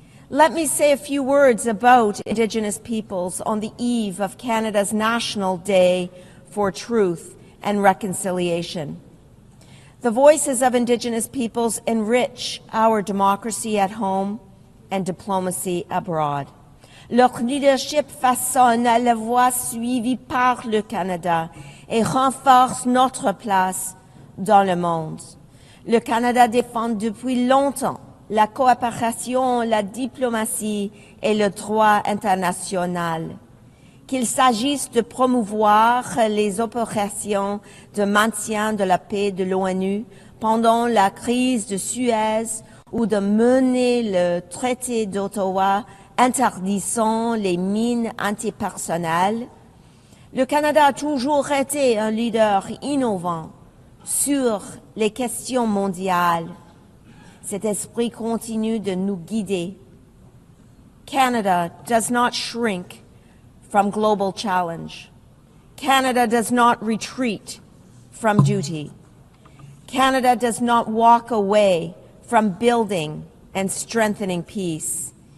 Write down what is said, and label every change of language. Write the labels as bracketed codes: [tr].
[en] Let me say a few words about Indigenous peoples on the eve of Canada's National Day for Truth and Reconciliation. The voices of Indigenous peoples enrich our democracy at home and diplomacy abroad. [fr] Leur leadership façonne la voie suivie par le Canada et renforce notre place dans le monde. Le Canada défend depuis longtemps la coopération, la diplomatie et le droit international. Qu'il s'agisse de promouvoir les opérations de maintien de la paix de l'ONU pendant la crise de Suez ou de mener le traité d'Ottawa interdisant les mines antipersonnelles, le Canada a toujours été un leader innovant sur les questions mondiales. Cet esprit continue de nous guider. [en] Canada does not shrink from global challenge. Canada does not retreat from duty. Canada does not walk away from building and strengthening peace.